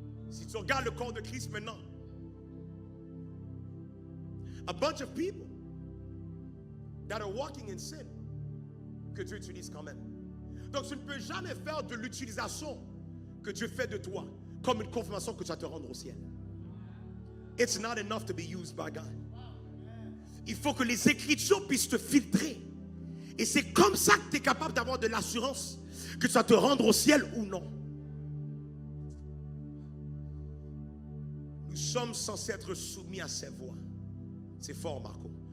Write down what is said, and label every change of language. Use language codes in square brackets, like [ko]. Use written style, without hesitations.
[fr] Si tu regardes le corps de Christ maintenant, [en] a bunch of people that are walking in sin, [fr] que Dieu utilise quand même. Donc tu ne peux jamais faire de l'utilisation que Dieu fait de toi comme une confirmation que tu vas te rendre au ciel. [en] It's not enough to be used by God. [fr] Il faut que les Écritures puissent te filtrer. Et c'est comme ça que tu es capable d'avoir de l'assurance que tu vas te rendre au ciel ou non. Nous sommes censés être soumis à ses voies. C'est fort, Marco.